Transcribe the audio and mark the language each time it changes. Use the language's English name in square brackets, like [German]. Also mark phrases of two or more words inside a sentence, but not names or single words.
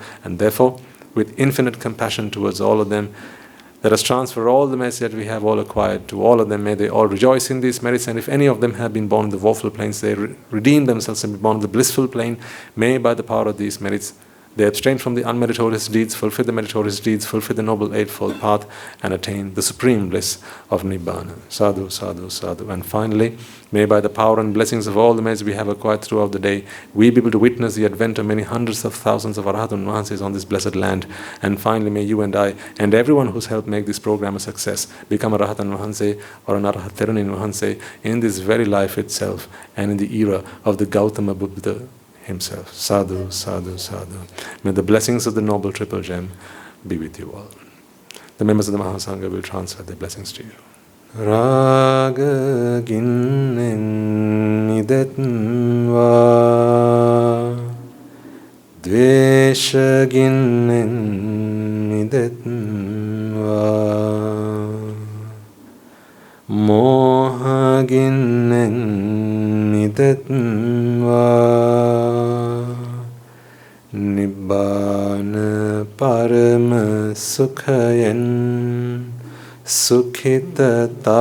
[English] And therefore, with infinite compassion towards all of them, let us transfer all the merits that we have all acquired to all of them. May they all rejoice in these merits, and if any of them have been born in the woeful planes, they redeem themselves and be born in the blissful plane. May by the power of these merits they abstain from the unmeritorious deeds, fulfill the meritorious deeds, fulfill the noble eightfold path, and attain the supreme bliss of Nibbána. [Pali] Sadhu, sadhu, sadhu. [English] And finally, may by the power and blessings of all the merits we have acquired throughout the day, we be able to witness the advent of many hundreds of thousands of Arahant Mahanses on this blessed land. And finally, may you and I, and everyone who's helped make this program a success, become a Arahant Mahanse or an Arahat Therunin Mahanse in this very life itself and in the era of the Gautama Buddha himself. [Pali] Sadhu, sadhu, sadhu. [English] May the blessings of the Noble Triple Gem be with you all. The members of the Mahasangha will transfer their blessings to you. [Sinhala] රාග ගින්නෙන් ඉදෙත්වා ද්වේෂ ගින්නෙන් ඉදෙත්වා මෝහ ගින්නෙන් ඉදෙත්වා [Pali] Nibbāna parama sukhayan sukhita